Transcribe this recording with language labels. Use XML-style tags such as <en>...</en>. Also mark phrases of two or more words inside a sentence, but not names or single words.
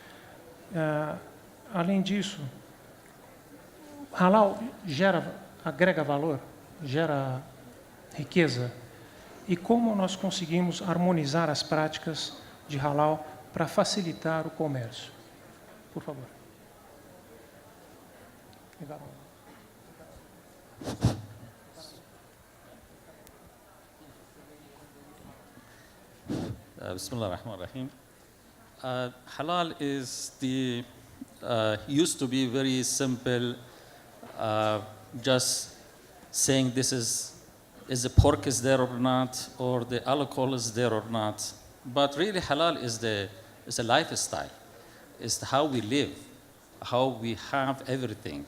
<pt>Além disso, halal agrega valor, gera riqueza. E como nós conseguimos harmonizar as práticas de halal para facilitar o comércio? Por favor.</pt> <ar>بسم الله الرحمن الرحيم.</ar> <en>Halal is used to be very simple, just saying this is the pork is there or not, or the alcohol is there or not. But really halal is a lifestyle. It's how we live, how we have everything.</en>